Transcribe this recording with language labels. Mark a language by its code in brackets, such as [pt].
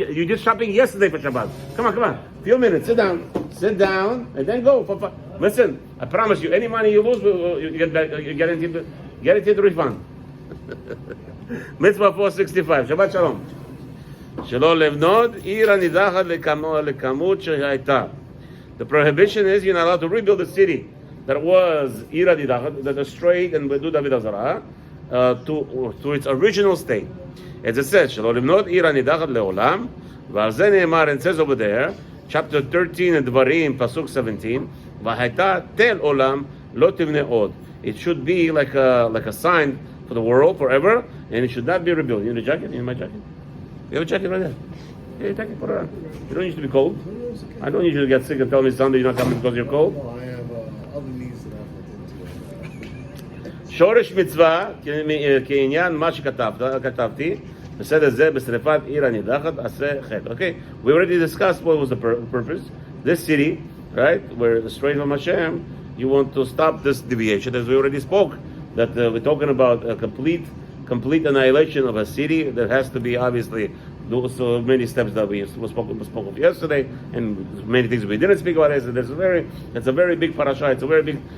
[en] You did shopping yesterday for Shabbat. Come on. Few minutes. Sit down, and then go. Listen, I promise you, any money you lose, you get back, you guaranteed refund. Mitzvah 465. Shabbat Shalom. [he] שלא לבנות עיר הנידחת לכמות שהייתה. [en] The prohibition is you're not allowed to rebuild the city that was עיר הנידחת, that was straight and [he] בדו דוד הזרעה. [en] To its original state. As it says, [he] שלא לבנות עיר הנידחת לעולם, ועל זה נאמר, [en] and says over there, chapter 13 in דברים, pasuk 17, [he] והייתה תל עולם, לא תבנה עוד. [en] It should be like a sign for the world forever, and it should not be rebuilt. You need a jacket? You need my jacket? You have a jacket right there. Yeah, take it, put it on. You don't need to be cold. I don't need you to get sick and tell me Sunday you're not coming because you're cold. No, I have other needs that I've looked into. [he] שורש מצווה, כעניין מה שכתבתי, בסדר זה, בשרפת עיר הנידחת, עשה חטא. [en] Okay, we already discussed what was the purpose. This city, right, where the straight from Hashem, you want to stop this deviation, as we already spoke, that we're talking about a complete annihilation of a city. There has to be, obviously, so many steps that we spoke of yesterday, and many things we didn't speak about yesterday. It's a very big parasha. It's a very big.